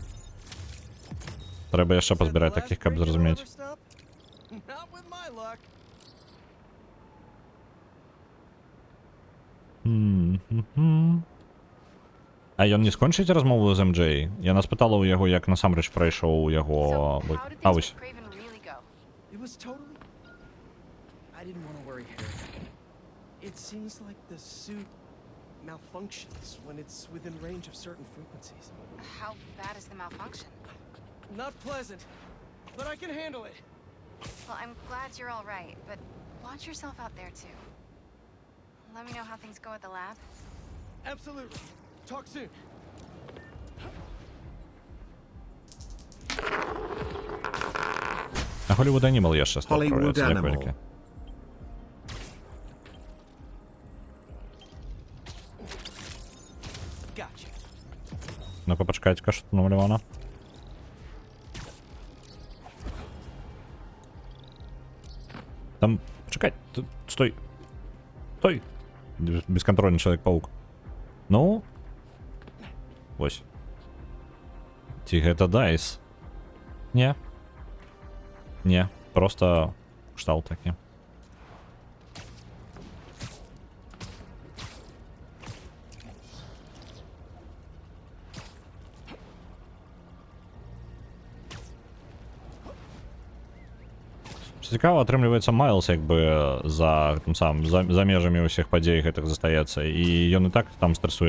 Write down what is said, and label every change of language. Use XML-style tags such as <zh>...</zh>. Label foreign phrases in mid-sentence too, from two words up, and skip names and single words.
<be>Трэба яшчэ пазбіраць такіх, каб зразумець. А ён не скончыць размову з МД? Яна спытала ў яго, як насамрэч прайшоў яго... А, вось.</be> <en>It was totally... I didn't want to worry Harry. It seems like the suit malfunctions when it's within range of certain frequencies. How bad is the malfunction? Not pleasant, but I can handle it. Well, I'm glad you're all right, but watch yourself out there too. Let me know how things go at the lab. Absolutely. Talk soon.</en> <be>А Hollywood Animal яшчэ стаў правяцца, як вялікі. Ну-ка, пачакайце-ка, што тут намалявана. Там, чакай, стой. Стой.</be> <ru>Бесконтрольный Человек-паук.</ru> <be>Ну? Вось. Ці гэта Дайс? Не. Не, просто кшталт такі. Цікава, атрымліваецца, Майлз як бы за межамі ўсіх падзей гэтых застаецца, і ён і так там стрэсуе.</be>